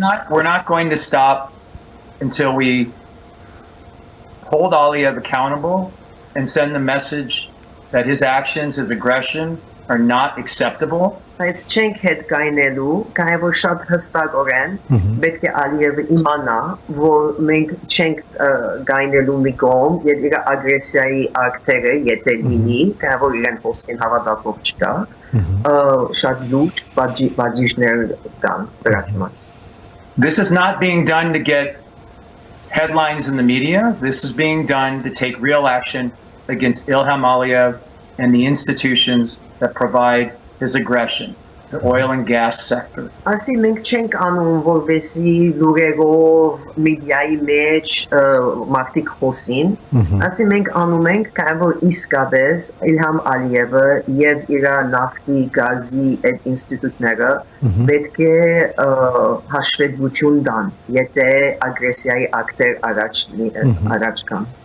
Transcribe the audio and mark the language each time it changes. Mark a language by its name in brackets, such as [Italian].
[English] we're not going to stop until we hold Aliyev accountable and send the message that his actions, his aggression are not acceptable. [Armenian] Բայց չենք հետ գայնելու, կարևոր շատ հստակորեն պետք է Ալիևը իմանա, որ մենք չենք գայնելու մի կողմ, եւ իր ագրեսիայի ակտերը եթե լինի, կարևոր իրեն խոսքին հավատացող չկա, շատ լուրջ բաժիշներ կան դրա դիմաց։ [English] This is not being done to get headlines in the media. This is being done to take real action against Ilham Aliyev and the institutions that provide his aggression, the oil and gas sector. [Armenian] Ասի մենք չենք անում որպեսի լուրերով մեդիայի մեջ մարդիկ խոսին, ասի մենք անում ենք կարևոր իսկապես Իլհամ Ալիևը եւ իր նավթի գազի այդ ինստիտուտները պետք է հաշվետվություն տան, եթե ագրեսիայի ակտեր առաջ կան։